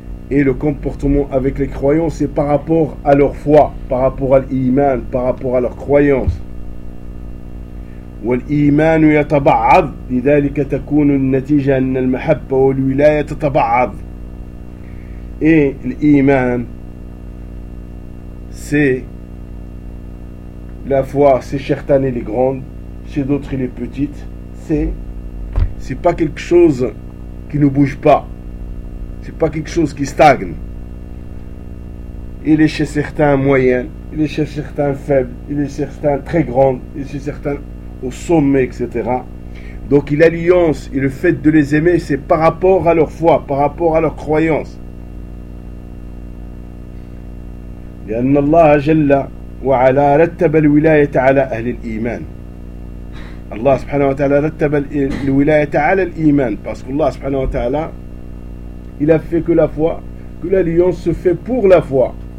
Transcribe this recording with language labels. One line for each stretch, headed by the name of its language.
French: Et le comportement avec les croyants, c'est par rapport à leur foi, par rapport à l'iman, par rapport à leur croyance.
Arabic: والإيمان يتبعض لذلك تكون النتيجة أن المحبة والولاية تتبعض.
French: Et l'iman, c'est la foi, c'est chez certains les grandes, chez d'autres les petites. C'est pas quelque chose qui ne bouge pas. C'est pas quelque chose qui stagne. Il est chez certains moyens, il est chez certains faibles, il est chez certains très grands, il est chez certains au sommet, etc. Donc l'alliance et le fait de les aimer, c'est par rapport à leur foi, par rapport à leur croyance.
Arabic: لأن الله جل وعلا رتب الولاية على أهل الإيمان. Allah subhanahu wa ta'ala رتب الولاية على الإيمان.
French: Parce que Allah subhanahu wa ta'ala, il a fait que la foi, que l'alliance se fait pour la foi.